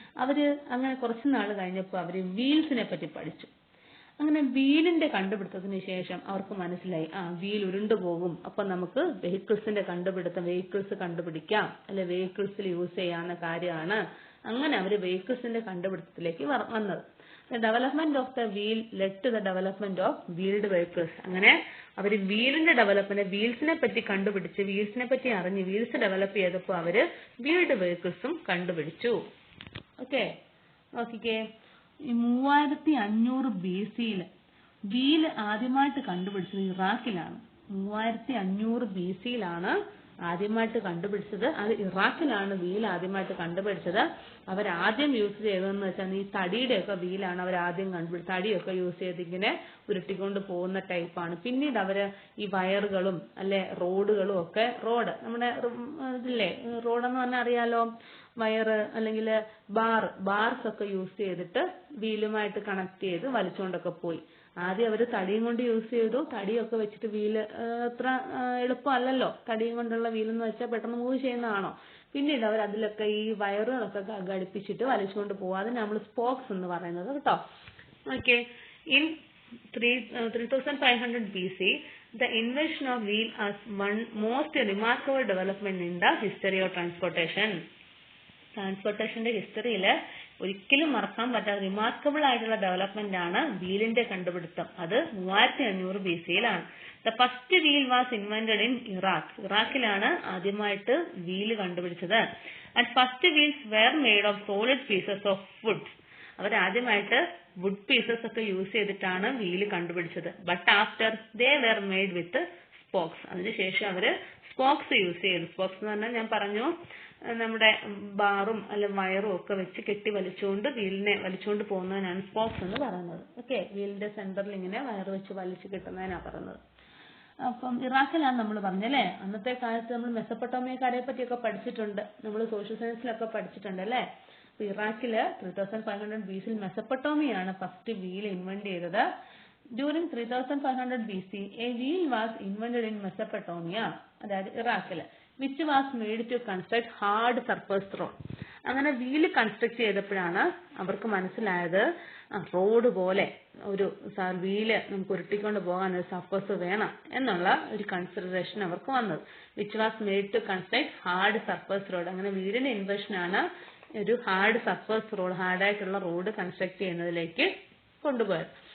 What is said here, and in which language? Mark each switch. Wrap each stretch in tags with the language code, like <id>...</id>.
<ml>അവര് അങ്ങനെ കുറച്ചു നാൾ കഴിഞ്ഞപ്പോൾ അവര് വീൽസിനെ പറ്റി പഠിച്ചു. അങ്ങനെ വീലിന്റെ കണ്ടുപിടുത്തത്തിന് ശേഷം അവർക്ക് മനസ്സിലായി വീൽ ഉരുണ്ടു പോകും, അപ്പൊ നമുക്ക് വെഹിക്കിൾസ് കണ്ടുപിടിക്കാം, അല്ലെ വെഹിക്കിൾസിൽ യൂസ് ചെയ്യാവുന്ന കാര്യമാണ്. അങ്ങനെ അവര് വെഹിക്കിൾസിന്റെ കണ്ടുപിടുത്തത്തിലേക്ക് വന്നത്.</ml> <en>The development of the wheel led to the development of wheeled vehicles.</en> <ml>അങ്ങനെ അവര് വീലിന്റെ ഡെവലപ്മെന്റ്, വീൽസിനെ പറ്റി കണ്ടുപിടിച്ച്, വീൽസിനെ പറ്റി അറിഞ്ഞ് വീൽസ് ഡെവലപ്പ് ചെയ്തപ്പോൾ അവര് വീൽഡ് വെഹിക്കിൾസും കണ്ടുപിടിച്ചു. ഓക്കെ. നോക്കിക്കേ, 3500 BC വീല് ആദ്യമായിട്ട് കണ്ടുപിടിച്ചത് ഇറാഖിലാണ്. 3500 BC ആദ്യമായിട്ട് കണ്ടുപിടിച്ചത്. അത് ഇറാഖിലാണ് വീൽ ആദ്യമായിട്ട് കണ്ടുപിടിച്ചത്. അവരാദ്യം യൂസ് ചെയ്തതെന്ന് വെച്ചാൽ ഈ തടിയുടെയൊക്കെ വീലാണ് അവർ ആദ്യം കണ്ടുപിടിച്ചത്. തടിയൊക്കെ യൂസ് ചെയ്ത് ഇങ്ങനെ ഉരുട്ടിക്കൊണ്ട് പോകുന്ന ടൈപ്പാണ്. പിന്നീട് അവര് ഈ വയറുകളും അല്ലെ റോഡുകളും ഒക്കെ, നമ്മുടെ ഇതില്ലേ റോഡെന്ന് പറഞ്ഞാൽ അറിയാലോ, വയറ് അല്ലെങ്കിൽ ബാർസ് ഒക്കെ യൂസ് ചെയ്തിട്ട് വീലുമായിട്ട് കണക്ട് ചെയ്ത് വലിച്ചുകൊണ്ടൊക്കെ പോയി. ആദ്യം അവര് തടിയും കൊണ്ട് യൂസ് ചെയ്തു. തടിയൊക്കെ വെച്ചിട്ട് വീല് അത്ര എളുപ്പമല്ലല്ലോ, തടിയും കൊണ്ടുള്ള വീലെന്ന് വെച്ചാൽ പെട്ടെന്ന് മൂവ് ചെയ്യുന്നതാണോ. പിന്നീട് അവർ അതിലൊക്കെ ഈ വയറുകളൊക്കെ ഘടിപ്പിച്ചിട്ട് വലിച്ചുകൊണ്ട് പോകും. അതിന് നമ്മൾ സ്പോക്സ് എന്ന് പറയുന്നത് കേട്ടോ. Okay.</ml> <en>In 3500 BC, the invention of wheel as one most remarkable development in the history of transportation.</en> <ml>ട്രാൻസ്പോർട്ടേഷന്റെ ഹിസ്റ്ററിയിൽ ഒരിക്കലും മറക്കാൻ പറ്റാത്ത റിമാർക്കബിൾ ആയിട്ടുള്ള ഡെവലപ്മെന്റ് ആണ് വീലിന്റെ കണ്ടുപിടുത്തം.</ml> <en>അത് 3500 BC. The first wheel was invented in Iraq.</en> <ml>ഇറാഖിലാണ് ആദ്യമായിട്ട് വീല് കണ്ടുപിടിച്ചത്.</ml> <en>And first wheels were made of solid pieces of wood.</en> <ml>അവരാദ്യമായിട്ട് would pieces ഒക്കെ യൂസ് ചെയ്തിട്ടാണ് വീല് കണ്ടുപിടിച്ചത്.</ml> <en>But after they were made with spokes.</en> <ml>അതിനുശേഷം അവര് സ്പോക്സ് യൂസ് ചെയ്തു. Spokes എന്ന് പറഞ്ഞാൽ ഞാൻ പറഞ്ഞു, നമ്മുടെ ബാറും അല്ലെ വയറും ഒക്കെ വെച്ച് കെട്ടി വീലിനെ വലിച്ചുകൊണ്ട് പോകുന്നതിനാണ് സ്പോക്സ് എന്ന് പറയുന്നത്. ഓക്കെ. വീലിന്റെ സെന്ററിൽ ഇങ്ങനെ വയറ് വെച്ച് വലിച്ചു കെട്ടുന്നതിനാണ് പറയുന്നത്. അപ്പം ഇറാഖിലാണ് നമ്മൾ പറഞ്ഞല്ലേ. അന്നത്തെ കാലത്ത് നമ്മൾ മെസപ്പൊട്ടോമിയക്കാരെ പറ്റിയൊക്കെ പഠിച്ചിട്ടുണ്ട്, നമ്മൾ സോഷ്യൽ സയൻസിലൊക്കെ പഠിച്ചിട്ടുണ്ട് അല്ലേ. അപ്പൊ ഇറാഖില് 3500 BC മെസപ്പൊട്ടോമിയാണ് ഫസ്റ്റ് വീൽ ഇൻവെന്റ് ചെയ്തത്.</ml> <en>during 3500 BC a wheel was invented in Mesopotamia,</en> <ml>അതായത് ഇറാഖില്,</ml> <en>which was made to construct hard surface road.</en> <ml>അങ്ങനെ വീല് കൺസ്ട്രക്ട് ചെയ്തപ്പോഴാണ് അവർക്ക് മനസ്സിലായത് റോഡ് പോലെ ഒരു വീല് നമുക്ക് ഉരുട്ടിക്കൊണ്ട് പോകാൻ ഒരു സർഫസ് വേണം എന്നുള്ള ഒരു കൺസിഡറേഷൻ അവർക്ക് വന്നത്.</ml> <en>Which was made to construct hard surface road.</en> <ml>അങ്ങനെ വീടിന്റെ ഇൻവെൻഷൻ ആണ് ഒരു hard surface road, ഹാർഡായിട്ടുള്ള road construct ചെയ്യുന്നതിലേക്ക് കൊണ്ടുപോയത്.</ml>